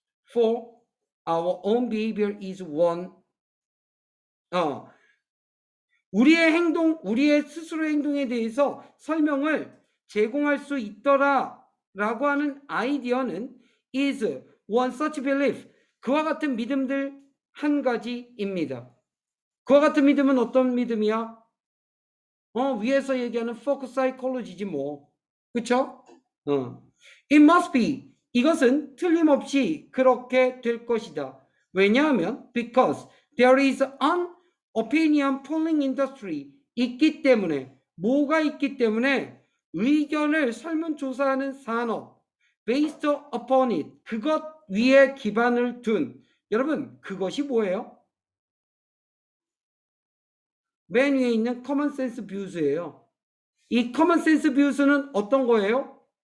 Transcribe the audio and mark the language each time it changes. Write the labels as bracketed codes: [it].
[en] For our own behavior is one. [ko] 우리의 행동, 우리의 스스로의 행동에 대해서 설명을 제공할 수 있더라 라고 하는 아이디어는 [en] is one such belief. [ko] 그와 같은 믿음들 한 가지입니다. 그와 같은 믿음은 어떤 믿음이야? 위에서 얘기하는 folk psychology지 뭐. [en] 그쵸? It must be. [ko] 이것은 틀림없이 그렇게 될 것이다. [en] 왜냐하면 because there is an opinion polling industry. [ko] 있기 때문에, 뭐가 있기 때문에 의견을 설문조사하는 산업, [en] based upon it, [ko] 그것 위에 기반을 둔, 여러분 그것이 뭐예요? 맨 위에 있는 common sense views예요. 이 common sense views는 어떤 거예요?